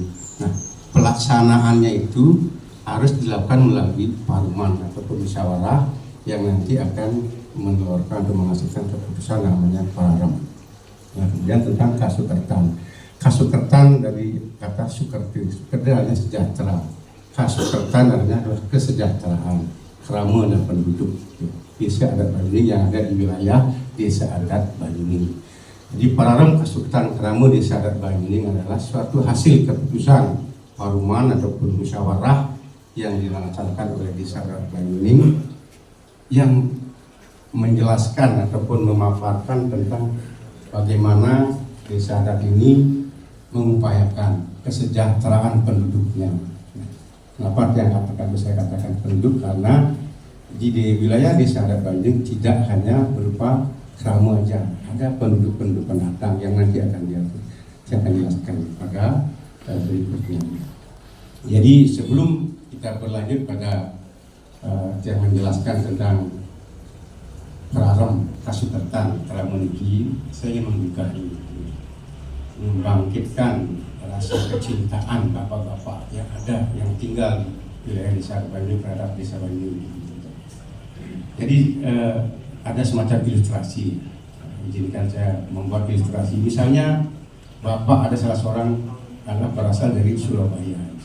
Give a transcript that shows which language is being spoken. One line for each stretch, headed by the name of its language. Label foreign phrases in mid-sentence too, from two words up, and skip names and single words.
Indonesian: Nah, pelaksanaannya itu harus dilakukan melalui paruman atau musyawarah yang nanti akan mengeluarkan atau menghasilkan keputusan namanya pararam. Nah, kemudian tentang kasukertan. Kasukertan dari kata sukerti, sukerti artinya sejahtera. Kasukertan artinya adalah kesejahteraan, kerama dan penduduk desa adat Banyuning yang ada di wilayah desa adat Banyuning. Jadi pararam kasukertan kerama desa adat Banyuning adalah suatu hasil keputusan paruman ataupun musyawarah yang dilaksanakan oleh desa adat Banyuning yang menjelaskan ataupun memaparkan tentang bagaimana desa adat ini mengupayakan kesejahteraan penduduknya. Kenapa yang saya katakan penduduk? Karena di wilayah desa adat Banyuning tidak hanya berupa kerama aja, ada penduduk-penduduk pendatang yang nanti saya akan jelaskan pada berikutnya. Jadi sebelum kita berlanjut pada yang menjelaskan tentang pararam kasukertan kerama niki, saya ingin membukahi, membangkitkan rasa kecintaan bapak-bapak yang ada yang tinggal di wilayah desa Banyuning terhadap desa Banyuning. Jadi ada semacam ilustrasi. Izinkan saya membuat ilustrasi. Misalnya bapak ada salah seorang anak berasal dari Surabaya.